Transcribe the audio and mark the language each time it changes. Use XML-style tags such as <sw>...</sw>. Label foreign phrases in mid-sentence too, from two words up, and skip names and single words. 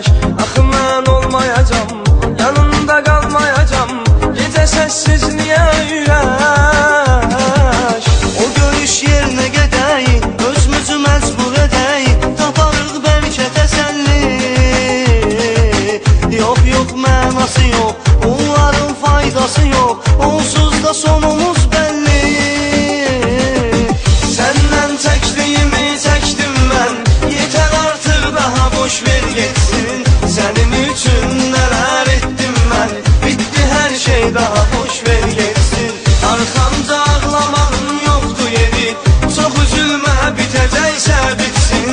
<az>Axı mən olmayacam,</az> <tr>yanında kalmayacam, gece sessizliğe üyleş.</tr> <az>O görüş yerine gedək, özümüzü məcbur edək, taparıq bəlkə təsəlli. Yox, yox, mənası yox, onların faydası yox, onsuz da sonumuz bəlli.</az> <tr>Senden çektiğimi çektim ben, yeter artık daha boş ver geçsin. Senin için neler ettim ben, bitti her şey daha boş ver geçsin. Arkamda ağlamağın yoktu yeri, çok üzülme bitecekse bitsin.</tr>